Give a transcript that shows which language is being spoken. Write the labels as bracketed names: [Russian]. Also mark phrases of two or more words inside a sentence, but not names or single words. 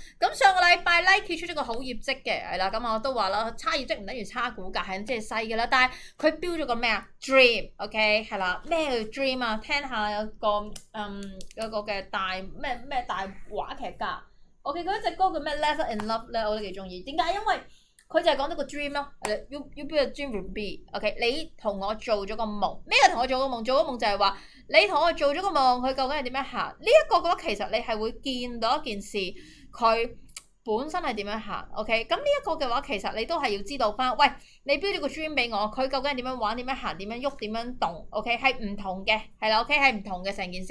[Cantonese] 咁上個禮拜 Nike 出咗個好業績嘅，係啦，咁我都話啦，差業績唔等於差股價，係即係細嘅啦。但係佢標咗個咩啊 ？Dream，OK， 係啦，咩叫 Dream 啊？聽下有個嘅大咩大話劇家。OK，嗰一隻歌叫咩 Lesser in Love 咧，我都幾中意。點解？因為佢就係講到個 dream 咯。 [English] You build a dream will be。 [Cantonese] OK， 你同我做咗個夢。咩叫同我做個夢？做個夢就係話你同我做咗個夢，佢究竟係點樣行？呢一個嘅話，其實你係會見到一件事，佢本身係點樣行。OK，咁呢一個嘅話，其實你都係要知道翻。喂，你標咗個 dream 俾我，佢究竟係點樣玩、點樣行、點樣喐、點樣動？OK， 係唔同嘅，係啦。OK， 係唔同嘅成件事。